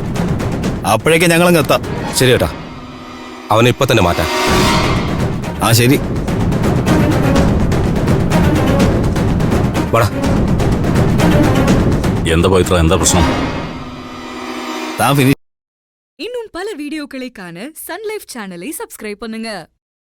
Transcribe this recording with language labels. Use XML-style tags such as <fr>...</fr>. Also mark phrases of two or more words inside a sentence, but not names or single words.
<ml>അപ്പോഴേക്കും ഞങ്ങളങ്ങ് എത്താം. ശരി ഏട്ടാ, അവനെ ഇപ്പൊ തന്നെ മാറ്റാം. ആ ശരി. എന്താ പവിത്ര, എന്താ പ്രശ്നം? താൻ ഫിനിഷ്.</ml> <ta>இன்னும் பல வீடியோக்களை காண சன் லைஃப் சேனலை சப்ஸ்கிரைப் பண்ணுங்க.</ta>